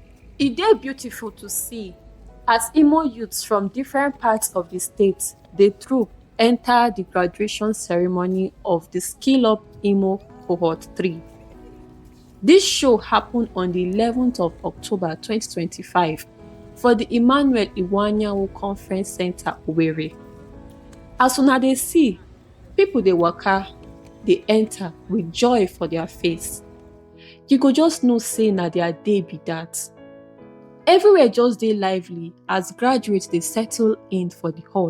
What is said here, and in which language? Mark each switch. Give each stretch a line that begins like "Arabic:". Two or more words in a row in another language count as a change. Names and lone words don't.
Nigerian Pidgin: It is beautiful to see as Imo youths from different parts of the state dey troop enter the graduation ceremony of the Skill-Up Imo Cohort 3. This show happened on the 11th of October 2025 for the Emmanuel Iwuanyanwu Conference Centre, Owerri. As una dey see, people dey waka, dey enter with joy for their face. You go just know say na their day be that. Everywhere just dey lively as graduates dey settle in for the hall.